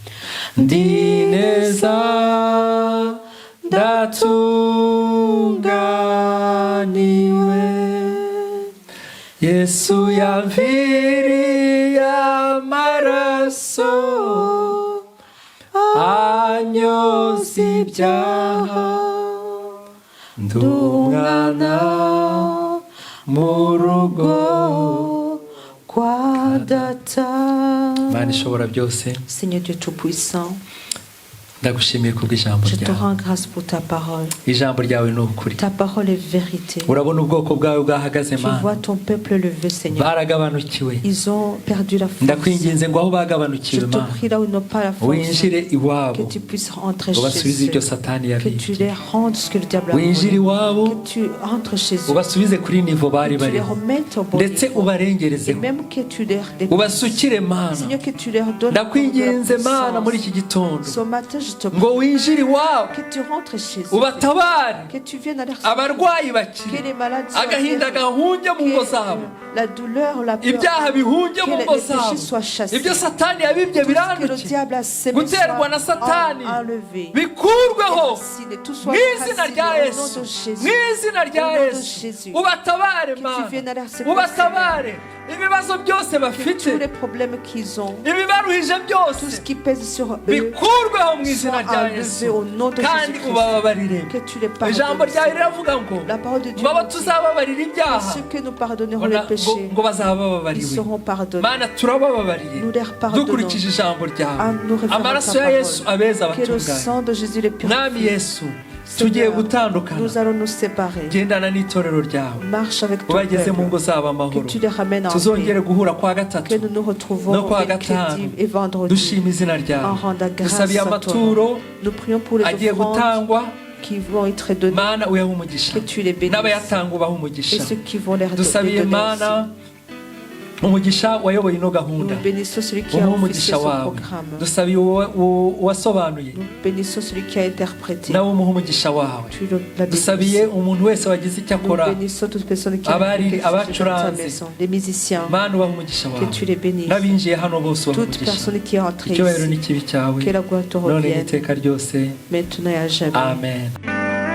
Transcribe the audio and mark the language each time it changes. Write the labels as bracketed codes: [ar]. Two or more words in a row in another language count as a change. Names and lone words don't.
[rw] ndatunganiwe Yesu yamviriye amaraso anyoza ibyaha ndumwana mu rugo kwa data. Mana ishobora byose, [fr] Seigneur Dieu Tout-Puissant, [rw] ndagushimiye kubw'ijambo [fr] Je te [rw] ryawe [fr] rends grâce pour ta parole. [rw] ijambo ryawe ni ukuri [fr] Ta parole est vérité. [rw] urabona ubwoko bwawe bwahagaze [fr] Tu vois [rw] mana [fr] ton peuple levé, Seigneur. [rw] baragabanukiwe [fr] Ils ont perdu la force. [rw] ndakwinginze ngo aho [fr] Je [rw] bagabanukiwe [fr] te [rw] mana [fr] prie là où ils n'ont pas la force. [rw] winjire [fr] Que [rw] iwabo [fr] tu puisses rentrer [rw] ubasubize [fr] chez [rw] ibyo [fr] eux. [rw] satani [fr] Que tu [rw] yabibye [fr] les rendes ce que le diable a [rw] winjire [fr] volé. [rw] iwabo [fr] Que tu rentres chez eux. [rw] ubasubize kuri nivo bari [fr] Que tu les [rw] bariho [fr] remettes au bon [rw] ndetse [fr] niveau. Et [rw] ubarengerezeho [fr] même que tu leur dépasses. [rw] ubasukire mana [fr] Seigneur, que tu leur donnes [rw] ndakwinginze mana muri [fr] puissance. [rw] iki gitondo [fr] Ce matin, je te [rw] ngo [fr] prie [rw] winjire iwabo [fr] que tu rentres chez eux. [rw] ubatabare [fr] Que tu viennes à leur secours. [rw] abarwayi [fr] Que [rw] bakire [fr] les malades soient [rw] agahinda [fr] guéris. [rw] gahunge mu ngo zabo [fr] Que la douleur, la peur, [rw] ibyaha bihunge [fr] que [rw] mu [fr] les [rw] ngo [fr] péchés [rw] zabo [fr] soient chassés. [rw] ibyo satani yabibye [fr] Tout ce que le [rw] biranduke [fr] diable a sémé [rw] guterwa na satani [fr] soit enlevé. [rw] bikurweho [fr] Racine, tout soit [rw] mu izina [fr] raciné [rw] rya [fr] au nom [rw] yesu [fr] de Jésus. [rw] mu izina rya [fr] Au nom de [rw] yesu [fr] Jésus. [rw] ubatabare [fr] Que tu [rw] mana [fr] viennes à leur secours, [rw] ubatabare ibibazo byose [fr] Que [rw] bafite [fr] tous les problèmes qu'ils ont, [rw] ibibaruhije [fr] tout ce [rw] byose [fr] qui pèse sur eux, [rw] bikurweho mu izina [fr] soit [rw] rya [fr] enlevé [rw] yesu [fr] au nom de [rw] kandi [fr] Jésus-Christ. [rw] ubababarire [fr] Que tu les [rw] ijambo [fr] pardonnes. [rw] ryawe riravuga ngo [fr] La parole de Dieu [rw] ngo abo [fr] nous dit [rw] tuzababarira [fr] que [rw] ibyaha [fr] ceux que nous pardonnerons [rw] ngo [fr] les [rw] na- [fr] péchés, [rw] ngo bazaba [fr] ils [rw] bababariwe [fr] seront pardonnés. [rw] mana turabababariye [fr] Nous les pardonnons. [rw] dukurikije ijambo ryawe [fr] En nous référant à [rw] amaraso [fr] ta [rw] ya yesu [fr] parole. [rw] abeza [fr] Que le [rw] abatunganye [fr] sang de Jésus les [rw] mwami [fr] purifie. [rw] yesu tugiye [fr] Seigneur, [rw] gutandukana [fr] nous allons nous séparer. [rw] gendana n'itorero ryawe [fr] Marche avec ton [rw] ubageze mu ngo [fr] peuple. [rw] zabo [fr] Que [rw] amahoro [fr] tu les ramènes en [rw] tuzongere [fr] paix. [rw] guhura kwa gatatu [fr] Que nous nous retrouvons [rw] no kwa [fr] mercredi [rw] gatanu [fr] et vendredi [rw] dushima izina [fr] en [rw] ryawe [fr] rendant grâce [rw] dusabiye [fr] à toi. [rw] amaturo [fr] Nous prions pour les [rw] agiye [fr] offrandes [rw] gutangwa [fr] qui vont être données. [rw] mana uyahe umugisha [fr] Que tu les bénisses. [rw] n'abayatanga ubahe [fr] Et [rw] umugisha [fr] ceux qui vont les [rw] dusabiye [fr] donner [rw] mana [fr] aussi. [rw] umugisha wayoboye ino gahunda [fr] Nous bénissons celui qui a [rw] umuhe [fr] officié [rw] umugisha [fr] ce [rw] wawe [fr] programme. [rw] dusabiye uwasobanuye [fr] Nous bénissons celui qui a interprété. [rw] nawe umuhe umugisha wawe [fr] Tu l'as [rw] dusabiye [fr] béni. [rw] umuntu wese wagize icyo [fr] Nous [rw] akora [fr] bénissons toutes les personnes qui ont [rw] Abari- [fr] quelque chose dans ta [rw] abacuranzi. [fr] maison. Les musiciens, [rw] mana ubahe umugisha [fr] que [rw] wawe [fr] tu les bénisses. [rw] n'abinjiye hano bose ubahe [fr] Toute [rw] umugisha [fr] personne qui est entrée [rw] icyubahiro [fr] ici, [rw] n'ikibi cyawe [fr] que la gloire te [rw] none [fr] revienne, [rw] n'iteka ryose [fr] maintenant et à jamais. [rw] amen